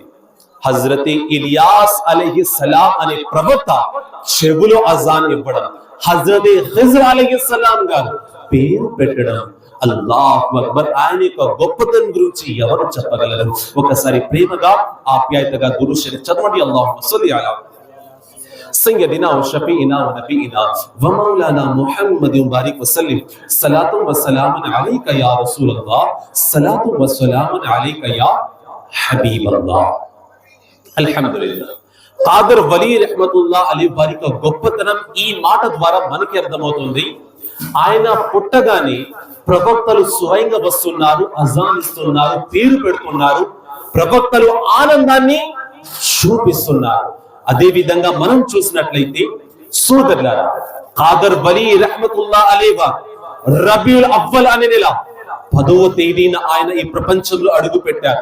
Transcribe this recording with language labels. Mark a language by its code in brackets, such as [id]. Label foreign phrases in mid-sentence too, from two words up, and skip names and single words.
[te] హజరత్ ఇలియాస్ అలైహిస్సలాం అనే ప్రవక్త చెవులో అజాన్ ఇవ్వడం, హజరత్ ఖిజ్ర్ అలైహిస్సలాం గారు పేరు పెట్టడం, [ar] الله أكبر. [te] ఆయన యొక్క గొప్పతనం గురించి ఎవరు చెప్పగలరు? ఒకసారి ప్రేమగా ఆప్యాయతగా దురూద్ షరీఫ్ చదవండి. [ar] اللهم صل على سيدنا وشفيعنا ونبينا ومولانا محمد وبارك وسلم صلاة وسلام عليك يا رسول الله صلاة وسلام عليك يا حبيب الله. الحمد لله. [te] ఖాదర్ వలీ రహ్మతుల్లా అలీ వారి గొప్పతనం ఈ మాట ద్వారా మనకి అర్థమవుతుంది. ఆయన పుట్టగానే ప్రవక్తలు స్వయంగా వస్తున్నారు, అజాన్ ఇస్తున్నారు, పేరు పెడుతున్నారు, ప్రవక్తలు ఆనందాన్ని చూపిస్తున్నారు. అదే విధంగా మనం చూసినట్లయితే సోదరులారా, ఖాదర్ వలీ రహ్మతుల్లా అలీ వారు రబీఉల్ అవ్వల్ అనే నెల 10వ తేదీన ఆయన ఈ ప్రపంచంలో అడుగు పెట్టారు.